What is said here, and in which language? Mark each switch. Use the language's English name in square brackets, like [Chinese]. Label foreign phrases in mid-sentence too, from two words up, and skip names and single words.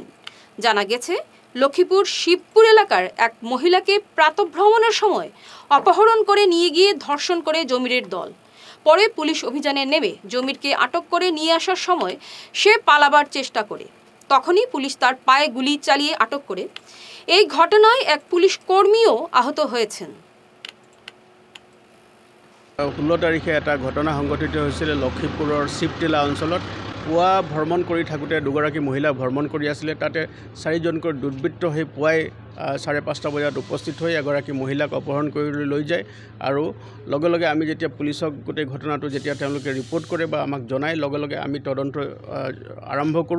[Bangla] জানা গেছে, লক্ষ্মীপুর শিবপুর এলাকার এক মহিলাকে প্রাতঃভ্রমণের সময় অপহরণ করে নিয়ে গিয়ে ধর্ষণ করে জমিরের দল। পরে পুলিশ অভিযানে নেমে জমিরকে আটক করে নিয়ে আসার সময় সে পালাবার চেষ্টা করে। তখনই পুলিশ তার পায়ে গুলি চালিয়ে আটক করে। এই ঘটনায় এক পুলিশ কর্মীও আহত হয়েছেন। [Assamese] 16 তাৰিখে এটা ঘটনা সংঘটিত হৈছিল লক্ষীপুৰৰ শিৱটিলা অঞ্চলত। পুৱা ভ্ৰমণ কৰি থাকোঁতে দুগৰাকী মহিলা ভ্ৰমণ কৰি আছিলে। তাতে 4জনকৈ দুৰ্বৃত্ত হৈ পুৱাই 5:30 বজাত উপস্থিত হৈ এগৰাকী মহিলাক অপহৰণ কৰি লৈ যায়। আৰু লগে লগে আমি যেতিয়া পুলিচক গোটেই ঘটনাটো যেতিয়া তেওঁলোকে ৰিপৰ্ট কৰে বা আমাক জনায়, লগে লগে আমি তদন্ত আৰম্ভ কৰোঁ।